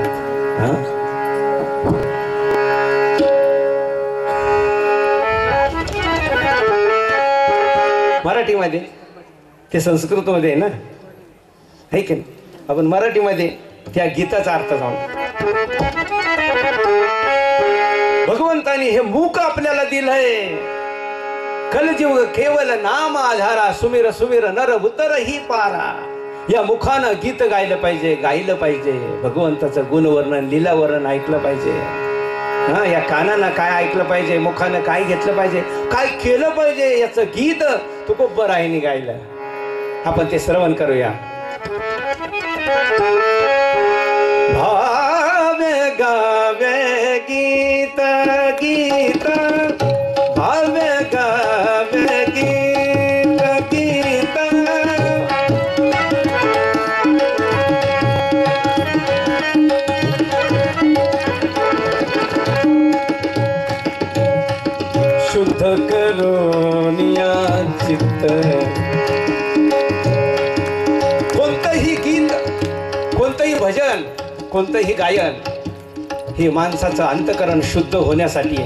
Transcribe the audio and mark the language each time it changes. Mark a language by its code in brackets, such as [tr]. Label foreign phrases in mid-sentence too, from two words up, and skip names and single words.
[mr] हां, मराठीमध्ये ते संस्कृतमध्ये आहे ना, आहे की नाही. आपण मराठीमध्ये त्या गीताचा अर्थ जाणू. भगवंतानी हे मूक आपल्याला दिलंय. [awa] कलजीव केवल नाम आधारा, सुमिर सुमिर नर उतर ही पारा. [mr] या मुखानं गीत गायलं पाहिजे, गायलं पाहिजे. भगवंताचं गुणवर्णन, लीलावर्णन ऐकलं पाहिजे. हा, या कानानं काय ऐकलं पाहिजे, मुखानं काय घेतलं पाहिजे, काय केलं पाहिजे, याचं गीत तुकोबारायांनी गायलं. आपण ते श्रवण करूया. भावे गावे गीत गीत, भावे गावे गीत गीत. शुद्ध करोनिया चित्त. कोणतंही गीत, कोणतंही भजन, कोणतंही गायन हे माणसाचं अंतकरण शुद्ध होण्यासाठी आहे.